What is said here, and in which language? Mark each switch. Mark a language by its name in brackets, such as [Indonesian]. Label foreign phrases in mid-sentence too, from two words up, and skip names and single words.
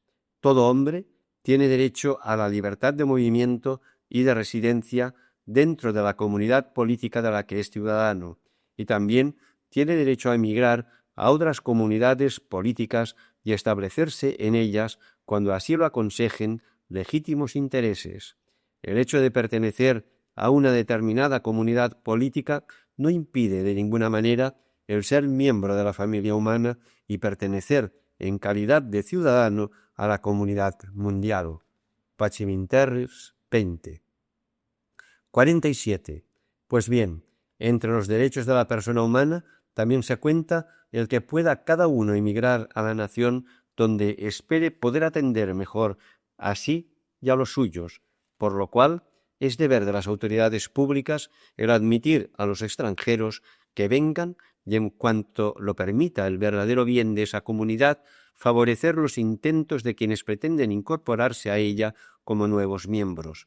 [Spanish] Todo hombre tiene derecho a la libertad de movimiento y de residencia dentro de la comunidad política de la que es ciudadano, y también tiene derecho a emigrar a otras comunidades políticas y establecerse en ellas cuando así lo aconsejen legítimos intereses. El hecho de pertenecer a una determinada comunidad política no impide de ninguna manera el ser miembro de la familia humana y pertenecer en calidad de ciudadano a la comunidad mundial. Pacem in terris 20. 47. Pues bien, entre los derechos de la persona humana también se cuenta el que pueda cada uno emigrar a la nación donde espere poder atender mejor a sí y a los suyos, por lo cual es deber de las autoridades públicas el admitir a los extranjeros que vengan y, en cuanto lo permita el verdadero bien de esa comunidad, favorecer los intentos de quienes pretenden incorporarse a ella como nuevos miembros.